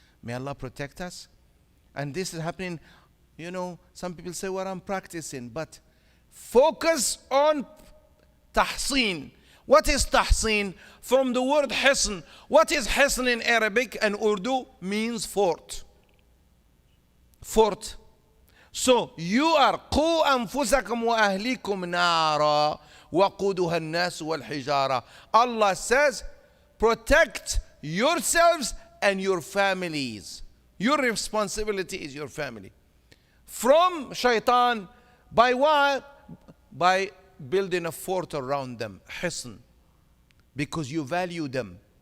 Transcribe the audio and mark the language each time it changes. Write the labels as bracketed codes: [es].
[en] May Allah protect us. And this is happening, some people say, well, I'm practicing. But focus on tahseen. What is tahseen? From the word hisn. What is hisn in Arabic and Urdu? Means fort. Fort. So you are [ar] قُوا أَنفُسَكُمْ وَأَهْلِكُمْ نَارًا وَقُودُهَا النَّاسُ وَالْحِجَارَةُ. [en] Allah says, protect yourselves and your families. Your responsibility is your family. From Shaytan, by what? By building a fort around them, hisn, because you value them.